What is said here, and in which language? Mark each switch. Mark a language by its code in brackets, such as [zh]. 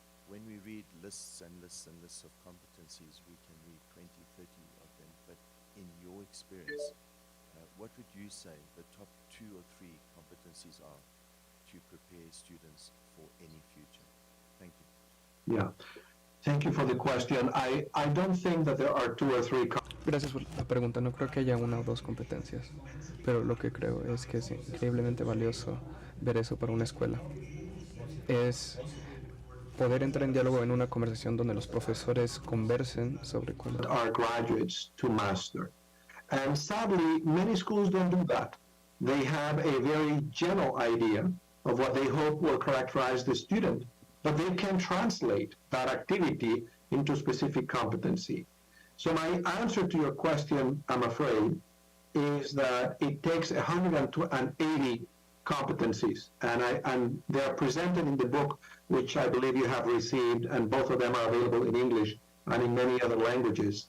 [en] When we read lists and lists and lists of competencies, we can read 20, 30 of them, but in your experience, what would you say the top 2 or 3 competencies are to prepare students for any future? Thank you. Yeah, thank you for the question. I don't think that there are 2 or 3 [es] Gracias por la pregunta. No creo que haya una o dos competencias, pero lo que creo es que es increíblemente valioso ver eso para una escuela. Es poder entrar en diálogo en una conversación donde los profesores conversen sobre cuál. [en] Our graduates to master. And sadly, many schools don't do that. They have a very general idea of what they hope will characterize the student, but they can translate that activity into specific competency. So my answer to your question, I'm afraid, is that it takes 180 competencies, and they're presented in the book, which I believe you have received, and both of them are available in English and in many other languages.